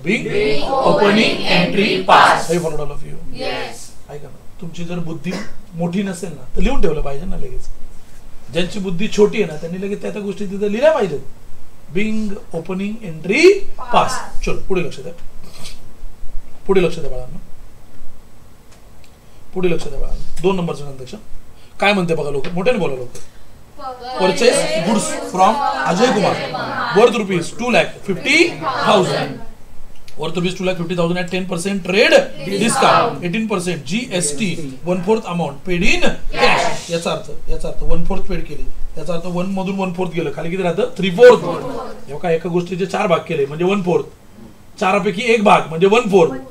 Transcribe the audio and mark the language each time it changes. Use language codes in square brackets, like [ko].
[en] Being opening entry past. हे followed all of you. yes [mr] ऐका ना, तुमची जर बुद्धी मोठी नसेल ना तर लिहून ठेवलं पाहिजे ना लगेच. ज्यांची बुद्धी छोटी आहे ना त्यांनी लगेच त्या गोष्टी तिथे लिहिल्या पाहिजेत. [en] Being opening entry pass. [mr] चलो पुढे लक्ष द्या. पुढे लक्ष द्या बाळांनो. पुढे लक्ष द्या बाळांनो. 2 नंबरचं ट्रान्झॅक्शन काय म्हणते बघा लोक. मोठ्याने बोला लोक. [en] Purchase goods from Ajay Kumar worth rupees 2,50,000. Worth rupees 2,50,000 at 10% trade discount, 18% GST, 1/4 amount paid in cash. [mr] याचा अर्थ 1/4 पेड केली. याचा अर्थ 1 मधून 1/4 गेलं. खाली किती राहतं? 3/4. एका एका गोष्टीचे 4 भाग केले म्हणजे 1/4. 4 पैकी 1 भाग म्हणजे 1/4.